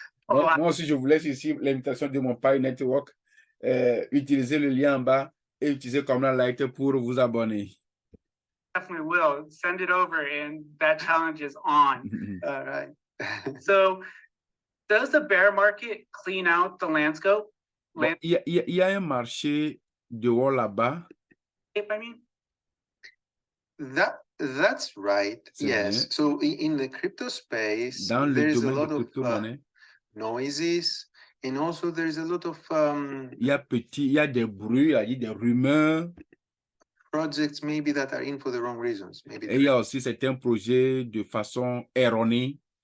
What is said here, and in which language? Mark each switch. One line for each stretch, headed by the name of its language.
French: Moi aussi, je vous laisse ici l'invitation de mon Pi Network. Utilisez le lien en bas et utilisez comme la light pour vous abonner.
English: Definitely will. Send it over and that challenge is on. All right. So, does the bear market clean out the landscape?
French: Bon, il y a un marché dehors là-bas.
English: I mean, that's right. Yes.
French: Vrai.
English: So in the crypto space, There is a lot of noises, and also there is a lot of
French: il y a des bruits, il y a des rumeurs.
English: Projects maybe that are in for the wrong reasons. Maybe.
French: Et il y a aussi certains projets de façon erronée.